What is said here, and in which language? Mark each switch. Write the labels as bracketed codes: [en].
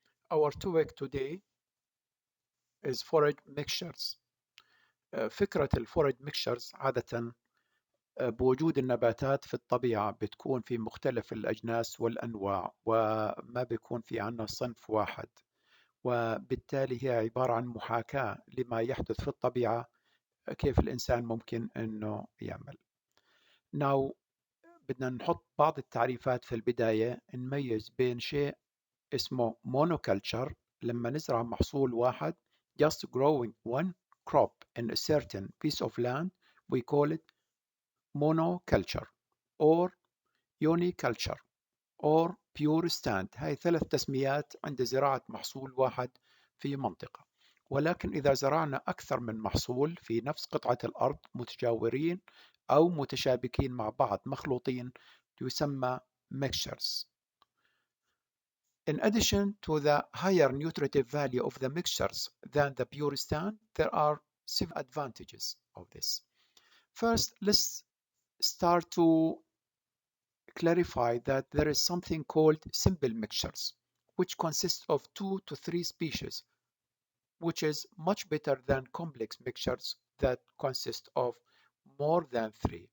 [en] Our topic today is forage mixtures. [ar] فكرة الفورج mixtures عادة بوجود النباتات في الطبيعة بتكون في مختلف الأجناس والأنواع وما بيكون في عنا صنف واحد، وبالتالي هي عبارة عن محاكاة لما يحدث في الطبيعة كيف الإنسان ممكن أنه يعمل. [en] Now بدنا نحط بعض التعريفات في البداية، نميز بين شيء اسمه monoculture لما نزرع محصول واحد just growing one crop in a certain piece of land we call it monoculture or uniculture or pure stand. [ar] هاي ثلاث تسميات عند زراعة محصول واحد في منطقة. ولكن إذا زرعنا أكثر من محصول في نفس قطعة الأرض متجاورين أو متشابكين مع بعض مخلوطين يسمى mixtures. [en] In addition to the higher nutritive value of the mixtures than the pure stand, there are several advantages of this. First, let's start to clarify that there is something called simple mixtures, which consist of 2 to 3 species, which is much better than complex mixtures that consist of more than 3.